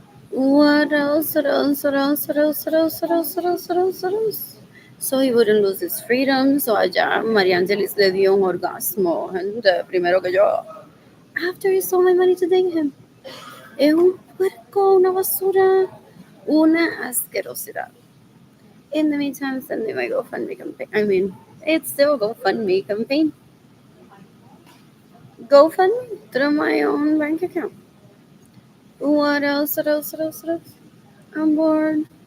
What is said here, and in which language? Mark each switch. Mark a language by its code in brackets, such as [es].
[en] What else? What else? What else? What else? What else? What else? What else? What else? What else? So he wouldn't lose his freedom. So [es] allá María Angelis le dio un orgasmo, gente, primero que yo. [en] After he stole my money to date him. [es] Es un puerco, una basura, una asquerosidad. [en] In the meantime, send me my GoFundMe campaign. I mean, it's still GoFundMe campaign. GoFundMe through my own bank account. What else? What else? What else? What else? I'm bored.